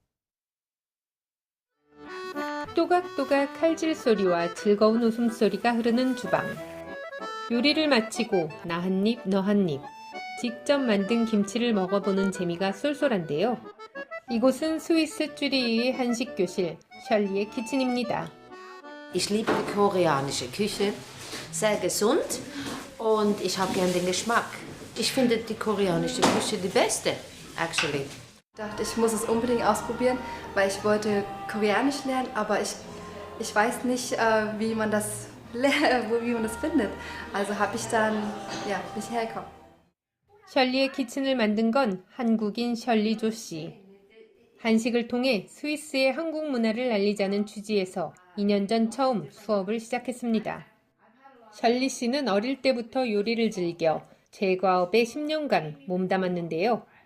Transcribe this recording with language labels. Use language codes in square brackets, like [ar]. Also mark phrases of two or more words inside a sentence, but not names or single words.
[ko] 또각또각 칼질 소리와 즐거운 웃음소리가 흐르는 주방. 요리를 마치고 나 한 입, 너 한 입. 직접 만든 김치를 먹어보는 재미가 쏠쏠한데요. 이곳은 스위스 쭈리히의 한식 교실, 셜리의 키친입니다. [de] Ich liebe die koreanische Küche, sehr gesund und ich habe gern den Geschmack. Ich finde die koreanische Küche die beste, actually. Ich dachte, ich muss es unbedingt ausprobieren, weil ich wollte Koreanisch lernen, aber ich weiß nicht, wie man das findet. Also habe ich dann nicht hergekommen. [ko] 셜리의 키친을 만든 건 한국인 셜리조 씨. 한식을 통해 스위스의 한국 문화를 알리자는 취지에서 2년 전 처음 수업을 시작했습니다. 셜리 씨는 어릴 때부터 요리를 즐겨 제과업에 10년간 몸담았는데요.